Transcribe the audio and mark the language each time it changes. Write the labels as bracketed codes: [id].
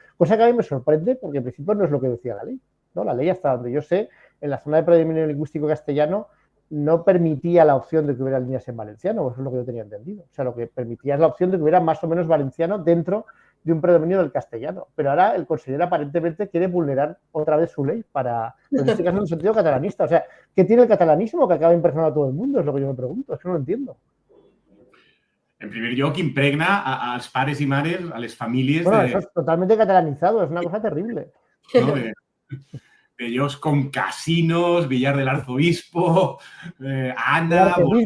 [es] Cosa que a mí me sorprende porque, en principio, no es lo que decía la ley, ¿no? La ley, hasta donde yo sé, en la zona de predominio lingüístico castellano no permitía la opción de que hubiera líneas en valenciano, eso es lo que yo tenía entendido. O sea, lo que permitía es la opción de que hubiera más o menos valenciano dentro de un predominio del castellano. Pero ahora el consejero aparentemente quiere vulnerar otra vez su ley en este caso en un sentido catalanista. O sea, ¿qué tiene el catalanismo que acaba impregnando a todo el mundo? Es lo que yo me pregunto, es que no lo entiendo. [ca] En primer lloc, impregna als pares i mares, a les famílies... [es] Bueno, eso es totalmente catalanizado, es una cosa terrible. ¿no? De ellos con casinos, Villar del Arzobispo, Ana...